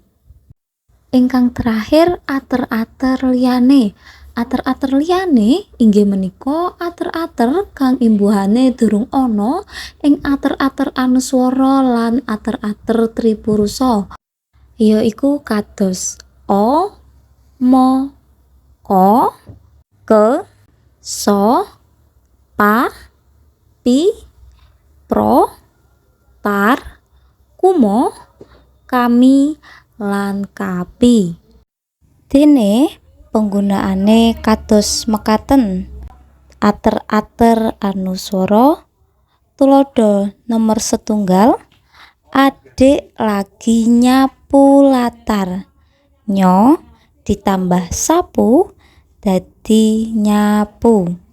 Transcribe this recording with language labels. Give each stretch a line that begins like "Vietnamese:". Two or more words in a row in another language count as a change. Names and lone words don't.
Javanese: Ingkang terakhir ater-ater liyane. Ater-ater liyane inggih menika ater-ater kang imbuhane durung ana ing ater-ater anuswara lan ater-ater tripurusa. Yaiku kados o, mo, ko, ke, so, pa, pi, pro, tar, kumo, kami, lan kapi. Dene penggunaane kados mekaten. Ater-ater anuswara tulodo nomor setunggal, adik lagi nyapu latar, nyo ditambah sapu dadi nyapu.